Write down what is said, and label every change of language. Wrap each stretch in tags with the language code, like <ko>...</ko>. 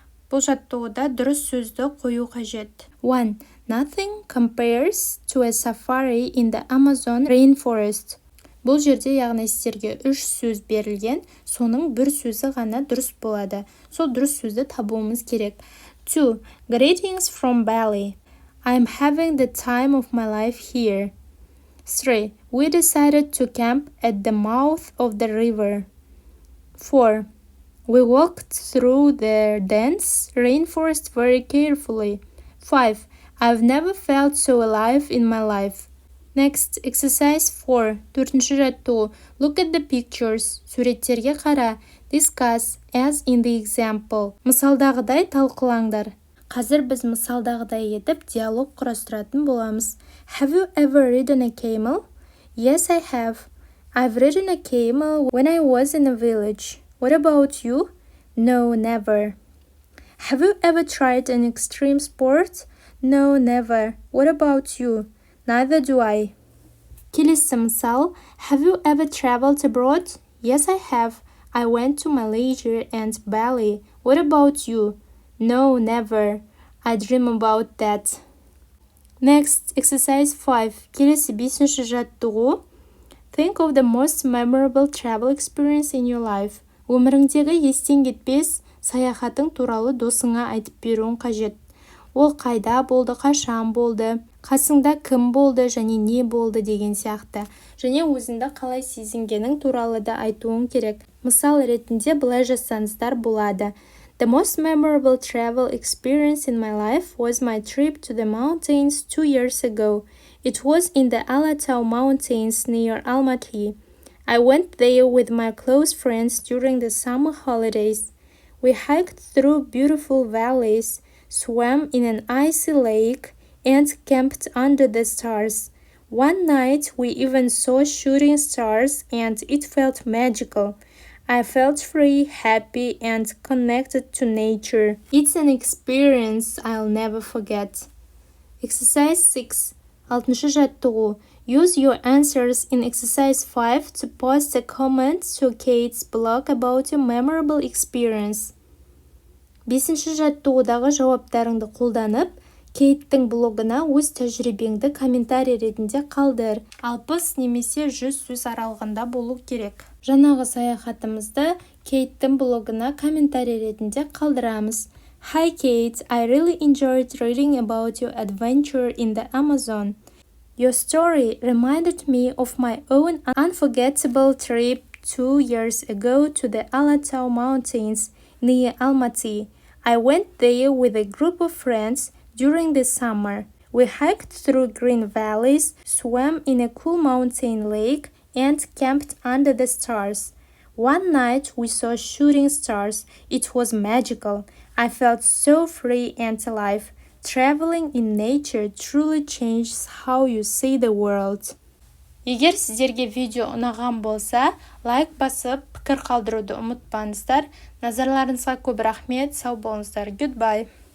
<kk>Бұл жаттығуда дұрыс сөзді қою қажет. 1.</kk> <en>Nothing compares to a safari in the Amazon rainforest.</en> <kk>Бұл жерде яғни сіздерге 3 сөз берілген, соның бір сөзі ғана дұрыс болады. Сол дұрыс сөзді табуымыз керек.</kk> <en>2. Greetings from Bali. I'm having the time of my life here. 3. We decided to camp at the mouth of the river. 4. We walked through the dense rainforest very carefully. 5. I've never felt so alive in my life. Next, exercise 4.</en> <kk>Төртінші жаттығу.</kk> <en>Look at the pictures.</en> <kk>Суреттерге қара.</kk> <en>Discuss as in the example.</en> <kk>Мысалдағыдай талқылаңдар. Қазір біз мысалдағыдай етіп диалог құрастыратын боламыз.</kk> <en>Have you ever ridden a camel? Yes, I have. I've ridden a camel when I was in a village. What about you? No, never. Have you ever tried an extreme sport? No, never. What about you? Neither do I.</en> <kk>Келесі мысал.</kk> <en>Have you ever traveled abroad? Yes, I have. I went to Malaysia and Bali. What about you? No, never. I dream about that. Next, exercise 5.</en> <kk>Келесі 5-ші жаттығу.</kk> <en>Think of the most memorable travel experience in your life.</en> <kk>Өміріңдегі естен кетпес саяхатың туралы досыңа айтып беруің қажет. Ол қайда болды, қашан болды, қасыңда кім болды және не болды деген сияқты. Және өзіңді қалай сезінгенің туралы да айтуың керек. Мысал ретінде былай жазсаңыздар болады.</kk> <en>The most memorable travel experience in my life was my trip to the mountains 2 years ago. It was in the Alatau Mountains near Almaty. I went there with my close friends during the summer holidays. We hiked through beautiful valleys, swam in an icy lake, and camped under the stars. One night we even saw shooting stars and it felt magical. I felt free, happy, and connected to nature. It's an experience I'll never forget. Exercise 6.</en> <kk>6-шы жаттығу.</kk> <en>Use your answers in exercise 5 to post a comment to Kate's blog about your memorable experience.</en> <kk>5-ші жаттығудағы жауаптарыңды қолданып, Кейттің блогына өз тәжірибеңді комментарий ретінде қалдыр. 60 немесе 100 сөз аралығында болу керек. Жаңағы саяхатымызды Кейттің блогына комментарий ретінде қалдырамыз.</kk> <en>Hi Kate, I really enjoyed reading about your adventure in the Amazon. Your story reminded me of my own unforgettable trip 2 years ago to the Alatau Mountains near Almaty. I went there with a group of friends during the summer. We hiked through green valleys, swam in a cool mountain lake, and camped under the stars. One night we saw shooting stars. It was magical. I felt so free and alive. Traveling in nature truly changes how you see the world.</en> <kk>Егер сіздерге видео ұнаған болса, лайк басып, пікір қалдыруды ұмытпаңыздар. Назарларыңызға көп рахмет. Сау болыңыздар.</kk> <en>Goodbye.</en>